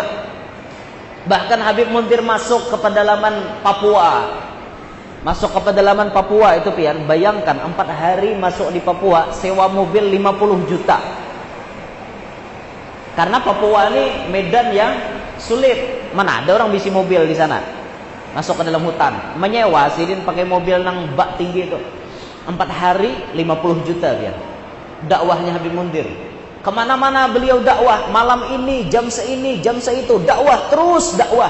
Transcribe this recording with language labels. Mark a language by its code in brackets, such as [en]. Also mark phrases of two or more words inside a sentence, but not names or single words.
[id] Bahkan Habib Mundir masuk ke pedalaman Papua. Masuk ke pedalaman Papua itu pian, bayangkan 4 hari masuk di Papua, sewa mobil 50 juta. Karena Papua ini medan yang sulit. Mana ada orang bisi mobil di sana. Masuk ke dalam hutan, menyewa sidin pakai mobil nang bak tinggi itu. 4 hari 50 juta dia. Dakwahnya Habib Mundir. Kemana-mana beliau dakwah, malam ini, jam seini, jam seitu, dakwah, terus dakwah.